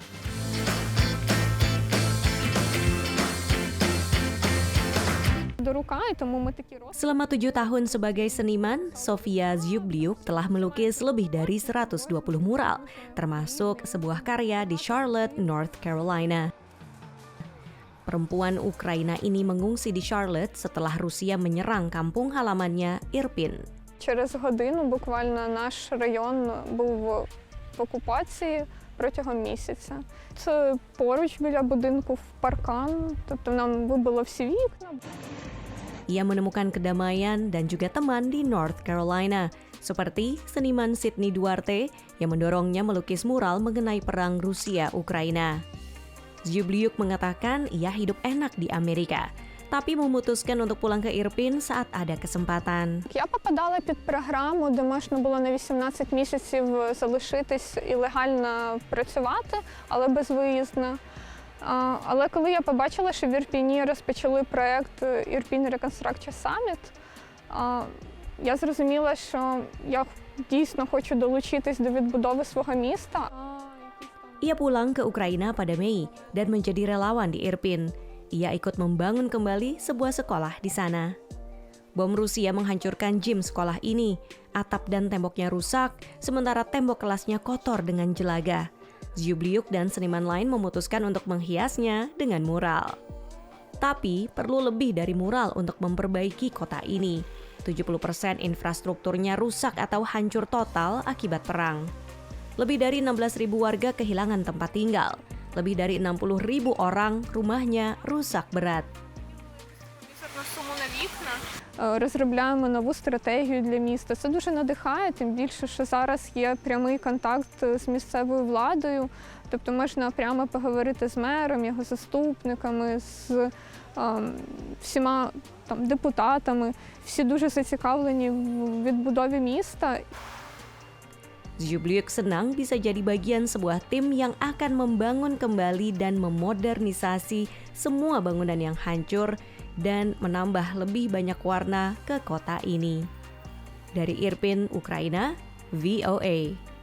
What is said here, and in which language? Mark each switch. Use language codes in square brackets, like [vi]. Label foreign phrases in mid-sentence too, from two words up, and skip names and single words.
[id] Selama 7 tahun sebagai seniman, Sofia Zubliuk telah melukis lebih dari 120 mural, termasuk sebuah karya di Charlotte, North Carolina. Perempuan Ukraina ini mengungsi di Charlotte setelah Rusia menyerang kampung halamannya, Irpin. [uk] Через годину буквально наш район був в окупації протягом місяця. Це поруч біля будинку в паркан, тобто нам вибило всі вікна. [id] Ia menemukan kedamaian dan juga teman di North Carolina, seperti seniman Sydney Duarte yang mendorongnya melukis mural mengenai perang Rusia-Ukraina. Zubliuk mengatakan ia hidup enak di Amerika, tapi memutuskan untuk pulang ke Irpin saat ada kesempatan. [uk] Я попадала під програму, де можна було на 18 місяців залишитись і легально працювати, але безвиїзно. Але коли я побачила, що в Ірпіні розпочали проєкт Irpin Reconstruction Summit, я зрозуміла, що я дійсно хочу долучитись до відбудови свого міста. [id] Ia pulang ke Ukraina pada Mei dan menjadi relawan di Irpin. Ia ikut membangun kembali sebuah sekolah di sana. Bom Rusia menghancurkan gym sekolah ini. Atap dan temboknya rusak, sementara tembok kelasnya kotor dengan jelaga. Zyubliuk dan seniman lain memutuskan untuk menghiasnya dengan mural. Tapi perlu lebih dari mural untuk memperbaiki kota ini. 70% infrastrukturnya rusak atau hancur total akibat perang. Lebih dari 16.000 warga kehilangan tempat tinggal. Lebih dari 60.000 orang rumahnya rusak berat. [uk] Розробляємо нову стратегію для міста. Це дуже надихає, тим більше, що зараз є прямий контакт з місцевою владою. Тобто можна прямо поговорити з мером, його заступниками, з всіма там, депутатами. Всі дуже зацікавлені в відбудові міста. [id] Zyubliuk senang bisa jadi bagian sebuah tim yang akan membangun kembali dan memodernisasi semua bangunan yang hancur dan menambah lebih banyak warna ke kota ini. Dari Irpin, Ukraina, VOA.